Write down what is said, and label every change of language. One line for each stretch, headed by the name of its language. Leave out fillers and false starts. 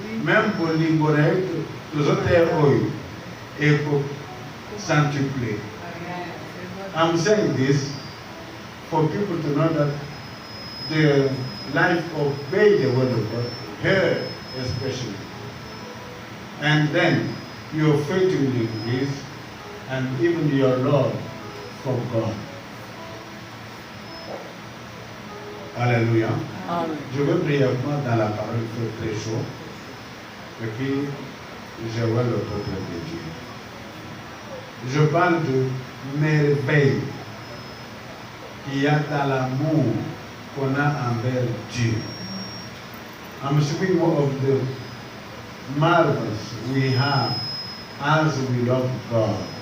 French: même pour libérer les autres héros et pour centupler.
English: I'm saying this for people to know that the life obey the word of God, here especially. And then your faith will increase and even your love for God.
French: Alléluia. Amen. Je vais brièvement dans la parole, il fait très chaud. Et puis, je vois le peuple de Dieu. Je parle de merveille qu'il y a dans l'amour qu'on a envers Dieu.
English: I'm speaking more of the marvels we have as we love God.